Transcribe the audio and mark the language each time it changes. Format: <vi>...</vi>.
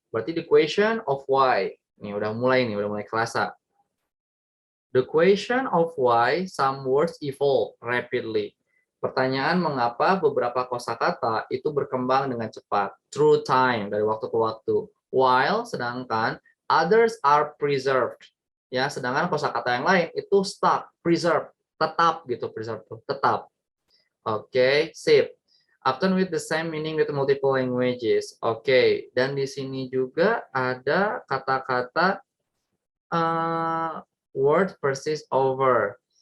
<id>Berarti</id> <en>the question of why.</en> <id>Nih udah mulai kerasa.</id> <en>The question of why some words evolve rapidly.</en> <id>Pertanyaan mengapa beberapa kosakata itu berkembang dengan cepat</id> <en>through time,</en> <id>dari waktu ke waktu.</id> <en>While sedangkan others are preserved.</en> <id>Ya, sedangkan kosakata yang lain itu stuck, preserved, tetap gitu, preserved, tetap.</id> <en>Oke, sip. Often with the same meaning with multiple languages.</en> <id>Oke, dan di sini juga ada kata-kata</id> <en>word persist over.</en>